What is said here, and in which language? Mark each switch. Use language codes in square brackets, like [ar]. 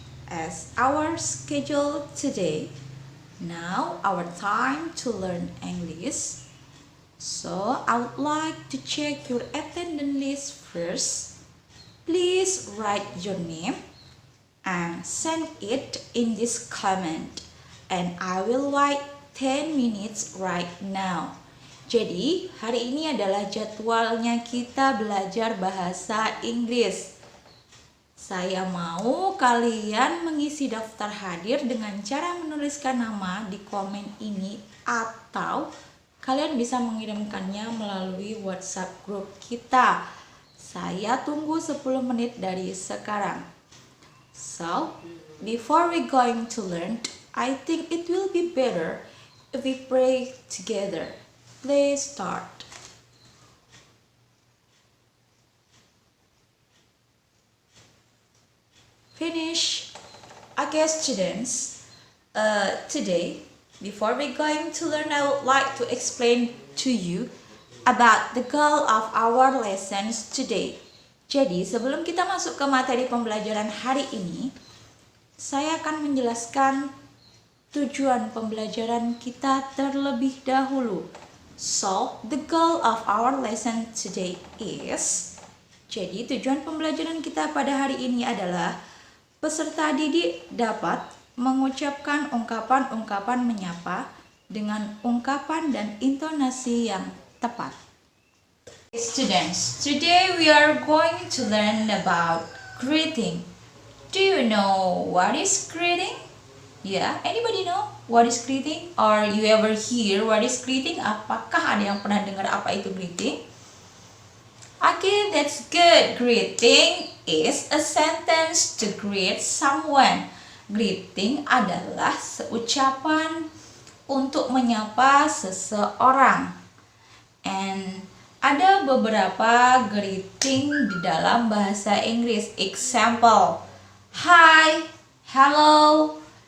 [en] As our schedule today, now our time to learn English. So I would like to check your attendance list first. Please write your name and send it in this comment, and I will wait 10 minutes right now. [id] Jadi, hari ini adalah jadwalnya kita belajar bahasa Inggris. Saya mau kalian mengisi daftar hadir dengan cara menuliskan nama di komen ini, atau kalian bisa mengirimkannya melalui WhatsApp grup kita. Saya tunggu 10 menit dari sekarang. [en] So, before we going to learn, I think it will be better if we pray together. Please start. Finish. Okay, students. Today, before we going to learn, I would like to explain to you about the goal of our lessons today. [id] Jadi, sebelum kita masuk ke materi pembelajaran hari ini, saya akan menjelaskan tujuan pembelajaran kita terlebih dahulu. [en] So, the goal of our lesson today is, [id] jadi tujuan pembelajaran kita pada hari ini adalah peserta didik dapat mengucapkan ungkapan-ungkapan menyapa dengan ungkapan dan intonasi yang tepat. [en] Students, today we are going to learn about greeting. Do you know what is greeting? Yeah, anybody know what is greeting? Or you ever hear what is greeting? [id] Apakah ada yang pernah dengar apa itu greeting? [en] Okay, that's good. Greeting is a sentence to greet someone. [id] Greeting adalah seucapan untuk menyapa seseorang. And ada beberapa greeting di dalam bahasa Inggris. [en] Example, hi, hello.